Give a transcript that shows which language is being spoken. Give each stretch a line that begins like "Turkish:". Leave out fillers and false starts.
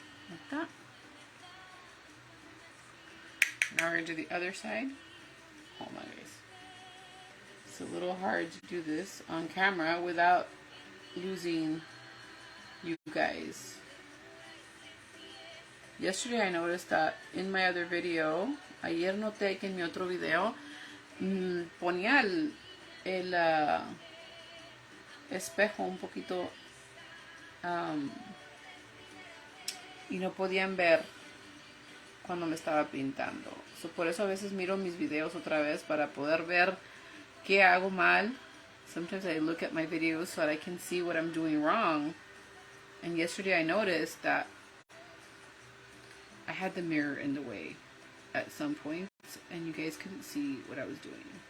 English: Like that. Now we're going to do the other side. Hold on, guys. It's a little hard to do this on camera without losing you guys. Yesterday I noticed that in my other video,
Spanish: ayer noté que en mi otro video ponía el espejo un poquito y no podían ver cuando me estaba pintando. So, por eso a veces miro mis videos otra vez para poder ver qué hago mal.
English: Sometimes I look at my videos so that I can see what I'm doing wrong. And yesterday I noticed that I had the mirror in the way at some points, and you guys couldn't see what I was doing.